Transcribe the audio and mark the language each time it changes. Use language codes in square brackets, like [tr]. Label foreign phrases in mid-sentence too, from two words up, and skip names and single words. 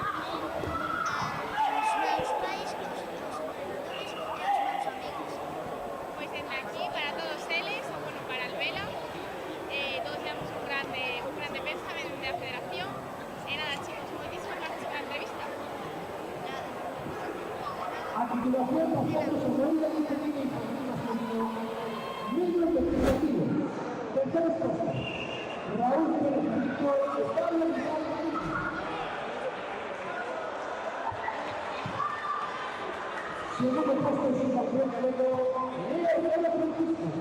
[gl] Aos meus pais, aos entrenadores e aos meus amigos. Pois dende aquí, para todos eles, ou bueno, [es] para el Vela, todos llevamos un grande pésame [gl] dende a Federación. E nada, chicos, moitísimas gracias pola entrevista. [es] A continuación pasamos a la Liga Femenina Infantil Masculino. Medio investigativo. Tercer puesto, Raúl Pérez Rico, Pablo González. Segundo puesto es el campeón galego, Leo Herrera Francisco.